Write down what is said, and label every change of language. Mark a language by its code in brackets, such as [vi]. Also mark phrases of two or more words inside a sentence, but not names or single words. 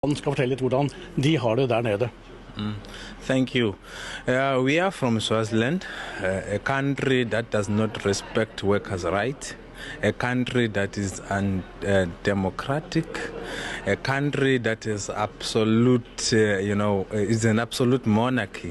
[no] Han skal fortelle litt hvordan de har det der nede. [en] Thank you. We are from Swaziland, a country that does not respect workers' rights, a country that is undemocratic, a country that is absolute, is an absolute monarchy.